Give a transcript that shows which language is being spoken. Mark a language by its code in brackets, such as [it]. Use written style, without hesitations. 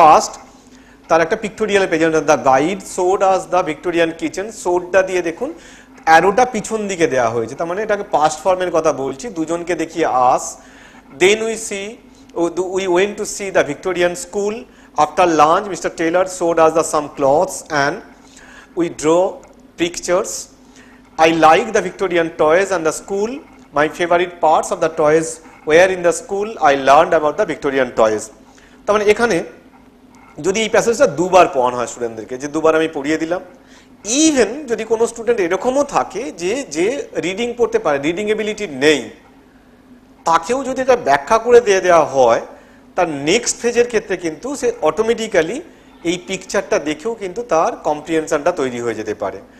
[bn] First তার একটা pictorial present, [en] the guide showed us the Victorian kitchen, [bn] শোডটা দিয়ে দেখুন অ্যারোটা পিছন দিকে দেওয়া হয়েছে, তার মানে এটাকে পাস্ট ফর্মের কথা বলছি, দুজনকে দেখিয়ে আস। [en] Then we went to see the Victorian school, after lunch Mr Taylor showed us the some clothes and we draw pictures. I like the Victorian toys and the school. My favorite parts of the toys were in the school. I learned about the Victorian toys. [bn] তার মানে এখানে যদি এই প্যাসেজটা দুবার পড়ানো হয় স্টুডেন্টদেরকে, যে দুবার আমি পড়িয়ে দিলাম, ইভেন যদি কোনো স্টুডেন্ট এরকমও থাকে যে রিডিং পড়তে পারে, রিডিং এবিলিটি নেই, তাকেও যদি এটা ব্যাখ্যা করে দিয়ে দেওয়া হয়, তার নেক্সট ফেজের ক্ষেত্রে কিন্তু সে অটোমেটিক্যালি এই পিকচারটা দেখেও কিন্তু তার কম্প্রিহেনশনটা তৈরি হয়ে যেতে পারে।